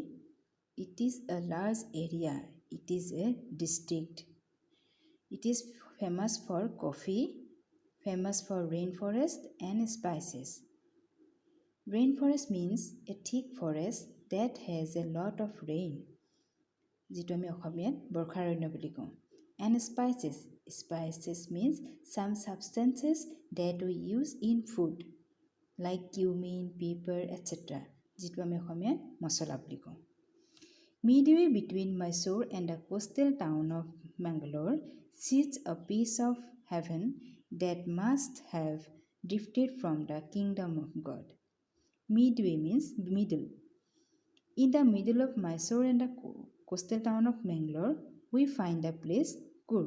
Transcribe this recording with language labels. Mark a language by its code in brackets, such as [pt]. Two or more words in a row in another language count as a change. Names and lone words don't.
[en] It is a large area. It is a district. It is famous for coffee, famous for rainforest and spices. Rainforest means a thick forest that has a lot of rain. [as] যিটো আমি অসমীয়াত বৰ্ষাৰণ্য বুলি কওঁ. [en] And spices means some substances that we use in food like cumin, pepper, etc. [as] যিটো আমি অসমীয়াত মছলা বুলি কওঁ. [en] Midway between Mysore and the coastal town of Mangalore sits a piece of heaven that must have drifted from the kingdom of God. Midway means middle. In the middle of Mysore and the coastal town of Mangalore, we find the place Coorg.